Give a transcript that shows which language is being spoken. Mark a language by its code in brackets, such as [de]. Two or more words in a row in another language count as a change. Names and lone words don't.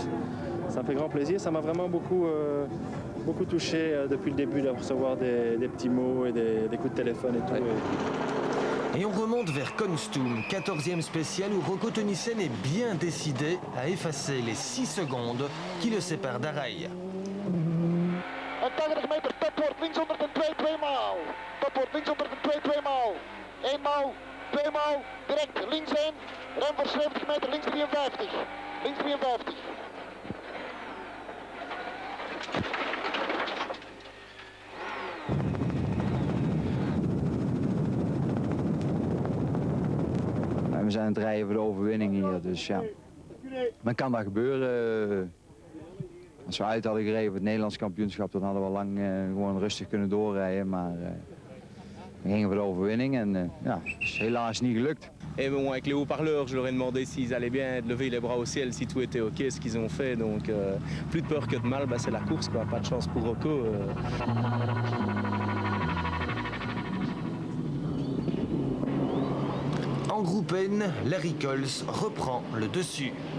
[fr] Ça me fait grand plaisir. Ça m'a vraiment beaucoup touché depuis le début de recevoir des petits mots et des coups de téléphone et tout. Et on remonte vers Konstum, 14e spécial, où Rocco Tønnesen est bien décidé à effacer les 6 secondes qui le séparent d'Arai. [nl] 80 meter, top wordt links onder de 2 maal. Top wordt links onder de 2 maal. 1 maal, 2 maal, direct links heen. Rem voor 70 meter, links 53. Links 53. We zijn aan het rijden voor de overwinning hier, dus ja. Dan kan dat gebeuren. Als we uit hadden gereden voor het Nederlands kampioenschap, dan hadden we lang gewoon rustig kunnen doorrijden. Maar we gingen voor de overwinning en ja, het is helaas niet gelukt. [fr] Et bon, avec les haut-parleurs, je leur ai demandé s'ils allaient bien, de lever les bras au ciel, si tout était ok, ce qu'ils ont fait. Donc plus de peur que de mal, bah, c'est la course, quoi. Pas de chance pour Rocco. En groupe N, Larry Cols reprend le dessus.